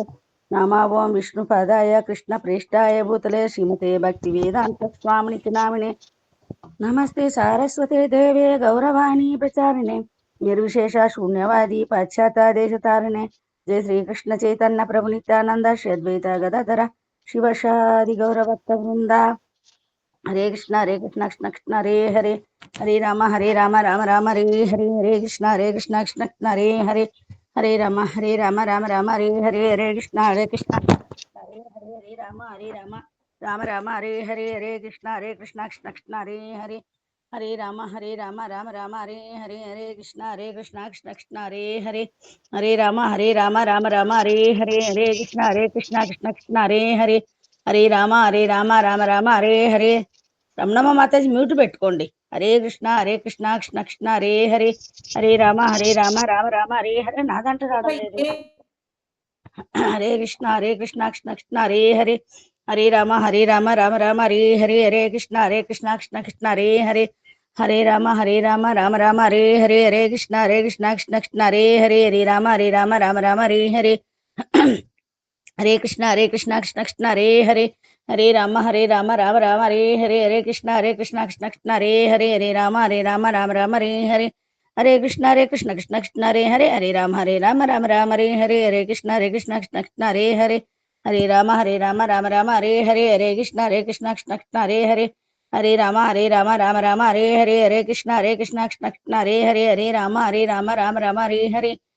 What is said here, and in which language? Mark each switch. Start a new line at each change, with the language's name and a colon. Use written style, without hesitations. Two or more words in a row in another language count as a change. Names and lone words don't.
Sanskrit: నమో విష్ణు పాదాయ కృష్ణ ప్రేష్టాయ భూతలే శ్రీమతే భక్తి వేదాంత స్వామిని నామినే. నమస్తే సారస్వతే దేవే గౌరవాణి ప్రచారిణే నిర్విశేష శూన్యవాది పాశ్చాత్య దేశతారిణే. జయ శ్రీకృష్ణ చైతన్య ప్రభు నిత్యానంద శ్రీ అద్వైత గదాధర శివశాది గౌరభక్త వృంద. हरे कृष्ण कृष्ण कृष्ण हरे हरे, हरे राम राम राम हरे हरे, हरे कृष्ण कृष्ण कृष्ण हरे हरे, हरे राम राम हरे हरे, हरे कृष्ण हरे हरे राम राम राम हरे हरे, हरे कृष्ण कृष्ण कृष्ण हरे हरे, हरे राम राम राम हरे हरे, हरे कृष्ण कृष्ण कृष्ण हरे हरे, हरे राम राम राम हरे हरे, हरे कृष्ण कृष्ण कृष्ण हरे हरे, हरे राम राम हरे हरे.
Telugu: రమణమ్మ మాతాజీ మ్యూట్ పెట్టుకోండి.
Sanskrit: హరే కృష్ణ కృష్ణ కృష్ణ హరే హరే, హరే రామ రామ రామ హరే హరే.
Telugu: నాదంట రావడం లేదు.
Sanskrit: హరే కృష్ణ కృష్ణ కృష్ణ హరే హరే, హరే రామ రామ రామ హరే హరే, హరే కృష్ణ కృష్ణ కృష్ణ హరే హరే, హరే రామ రామ రామ హరే హరే, హరే కృష్ణ కృష్ణ కృష్ణ హరే హరే, హరే రామ రామ రామ హరే హరే. హరే కృష్ణ కృష్ణ కృష్ణ హరే హరే, హరే రామ రామ రామ హరే హరే, హరే కృష్ణ కృష్ణ కృష్ణ హరే హరే, హరే రామ రామ రామ హరే హరే, హరే కృష్ణ కృష్ణ కృష్ణ హరే హరే, హరే రామ రామ రామ హరే హరే, హరే కృష్ణ కృష్ణ కృష్ణ హరే హరే, హరే రామ రామ రామ హరే హరే, హరే కృష్ణ కృష్ణ కృష్ణ హరే హరే, హరే రామ రామ రామ హరే హరే, హరే కృష్ణ కృష్ణ కృష్ణ హరే హరే, హరే రామ రామ రామ హరే హరే,